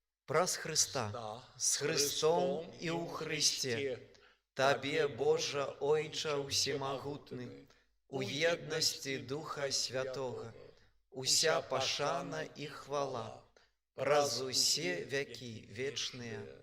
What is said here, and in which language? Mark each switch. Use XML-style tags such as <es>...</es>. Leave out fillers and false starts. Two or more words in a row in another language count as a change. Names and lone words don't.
<be>праз Христа, с Христом и у Христе, Табе, Божа, Ойча усемагутны, у едности Духа Святого, уся пашана и хвала, праз усе веки вечные.</be>